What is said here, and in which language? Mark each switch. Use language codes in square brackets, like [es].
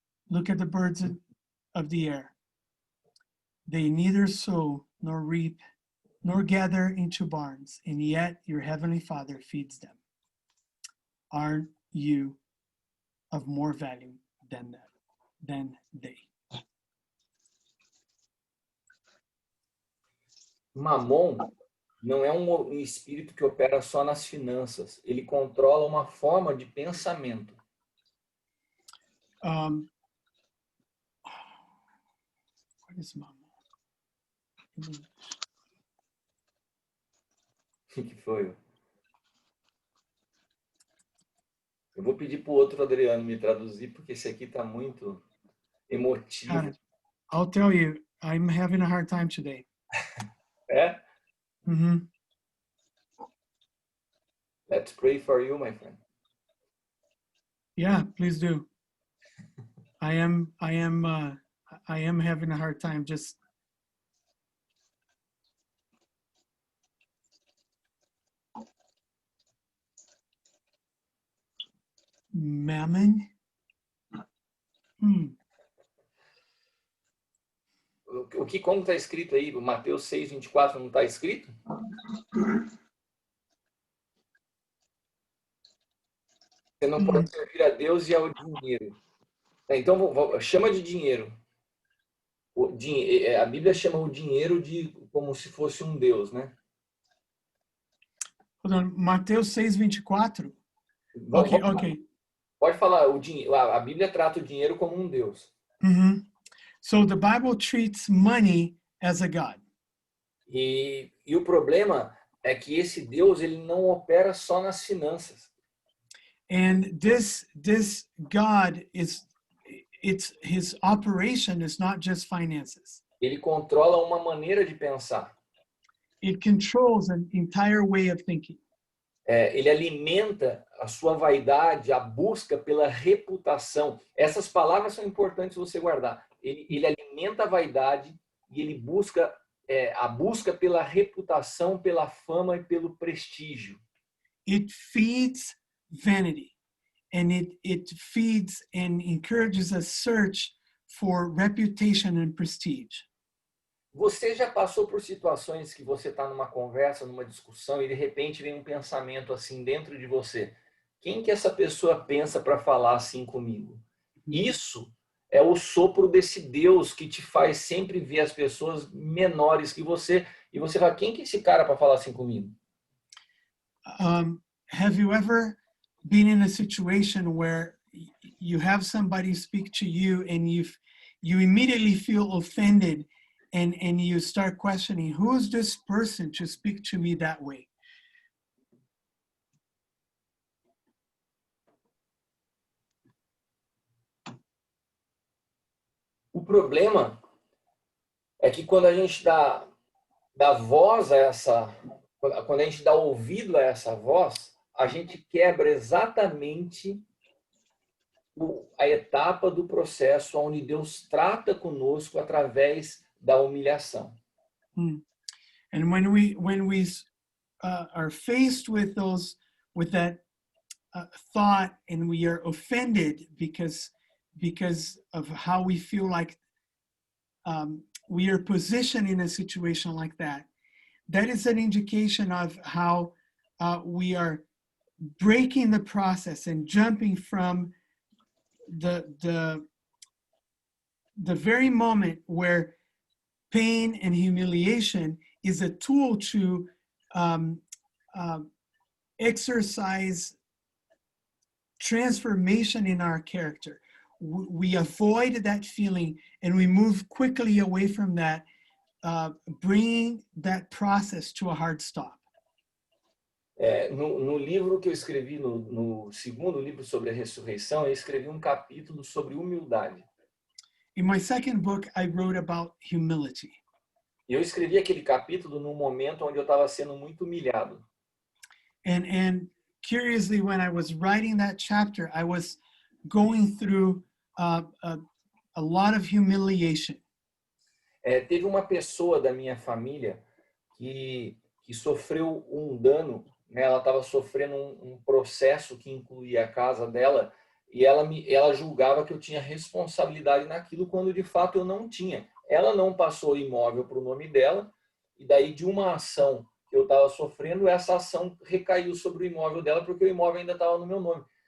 [en] Look at the birds of the air. They neither sow nor reap nor gather into barns, and yet your heavenly Father feeds them. Aren't you of more value than they? [pt] Mamon não é um espírito que opera só nas finanças. Ele controla uma forma de pensamento. [en] What is Mamon? [pt] O que foi? Eu vou pedir para o outro Adriano me traduzir, porque esse aqui está muito emotivo. Cara, [en] I'll tell you, I'm having a hard time today. [pt] É? Mm-hmm. [en] Let's pray for you, my friend. Yeah, please do. I am having a hard time just. Mammon. [pt] Como está escrito aí? Mateus 6:24 não está escrito? Você não pode servir a Deus e ao dinheiro. Então, chama de dinheiro. A Bíblia chama o dinheiro de como se fosse um Deus, né? [en] Hold on, Mateus 6:24. Okay. [pt] Pode falar, a Bíblia trata o dinheiro como um Deus. [en] So the Bible treats money as a God. [pt] E o problema é que esse Deus ele não opera só nas finanças. [en] And this God his operation is not just finances. [pt] Ele controla uma maneira de pensar. [en] It controls an entire way of thinking. [pt] Ele alimenta a sua vaidade, a busca pela reputação. Essas palavras são importantes você guardar. Ele alimenta a vaidade e ele busca a busca pela reputação, pela fama e pelo prestígio. [en] It feeds vanity, and it feeds and encourages a search for reputation and prestige. [pt] Você já passou por situações que você está numa conversa, numa discussão e de repente vem um pensamento assim dentro de você? Quem que essa pessoa pensa para falar assim comigo? Isso é o sopro desse Deus que te faz sempre ver as pessoas menores que você e você fala, quem que é esse cara para falar assim comigo? [en] Have you ever been in a situation where you have somebody speak to you and you immediately feel offended and you start questioning, who is this person to speak to me that way? [pt] O problema é que quando a gente dá voz a quando a gente dá ouvido a essa voz, a gente quebra exatamente a etapa do processo onde Deus trata conosco através da humilhação. [en] And when we are faced with that thought and we are offended because of how we feel like we are positioned in a situation like that, that is an indication of how we are breaking the process and jumping from the very moment where pain and humiliation is a tool to exercise transformation in our character. We avoid that feeling and we move quickly away from that, bringing that process to a hard stop. [pt] No livro que eu escrevi, no segundo livro sobre a ressurreição, eu escrevi um capítulo sobre humildade. [en] In my second book, I wrote about humility. [pt] E eu escrevi aquele capítulo num momento onde eu estava sendo muito humilhado. [en] And curiously, when I was writing that chapter, I was going through a lot of humiliation. [pt] Teve uma pessoa da minha família que sofreu um dano, né? Ela estava sofrendo um processo que incluía a casa dela e ela julgava que eu tinha responsabilidade naquilo quando de fato eu não tinha. Ela não passou o imóvel para o nome dela e daí de uma ação que eu estava sofrendo, essa ação recaiu sobre o imóvel dela porque o imóvel ainda estava no meu nome.